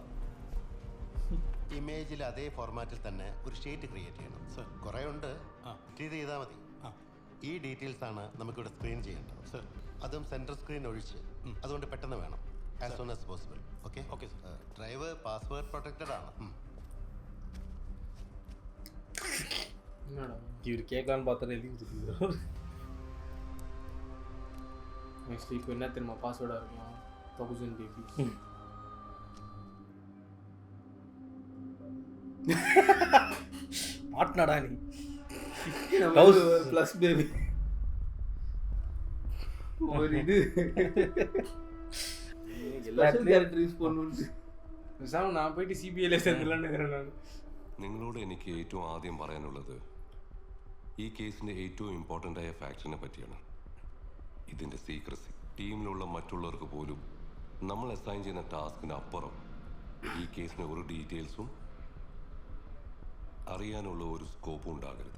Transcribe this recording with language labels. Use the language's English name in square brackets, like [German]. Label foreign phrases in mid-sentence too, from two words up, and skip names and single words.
[Malayalam] ഇമേജിൽ അതേ ഫോർമാറ്റിൽ തന്നെ ഒരു [English] sheet create [Malayalam] ചെയ്യണം. സർ കുറേ ഉണ്ട്, ഇത് ചെയ്താൽ മതി. ഈ ഡീറ്റെയിൽസ് ആണ് നമുക്കിവിടെ സ്ക്രീൻ ചെയ്യേണ്ടത്. സർ അതും [English] central screen [Malayalam] ഒഴിച്ച്, അതുകൊണ്ട് പെട്ടെന്ന് വേണം, [English] as soon as possible. okay okay. drive password protected [Malayalam] ആണ്. [Tamil] இவர் கேட்கலான்னு பார்த்தா எழுதி கொடுத்துருக்காரு. நெக்ஸ்ட் இப்போ என்ன தெரியுமா பாஸ்வேர்டாக இருக்கும்? 1000 பேபி. மாட்டினாடா நீ. [English] plus baby [Tamil] ஒரு இது எல்லாத்தையும் யூஸ் பண்ணுவோம். நான் போயிட்டு CBIல சேர்ந்துலான்னு இருக்கிறேன் நான். [Malayalam] നിങ്ങളോട് എനിക്ക് ഏറ്റവും ആദ്യം പറയാനുള്ളത് ഈ കേസിൻ്റെ ഏറ്റവും ഇമ്പോർട്ടൻ്റ് ആയ ഫാക്റ്റിനെ പറ്റിയാണ്. ഇതിൻ്റെ സീക്രസി. ടീമിലുള്ള മറ്റുള്ളവർക്ക് പോലും നമ്മൾ അസൈൻ ചെയ്യുന്ന ടാസ്കിന് അപ്പുറം ഈ കേസിന് ഒരു ഡീറ്റെയിൽസും അറിയാനുള്ള ഒരു സ്കോപ്പും ഉണ്ടാകരുത്.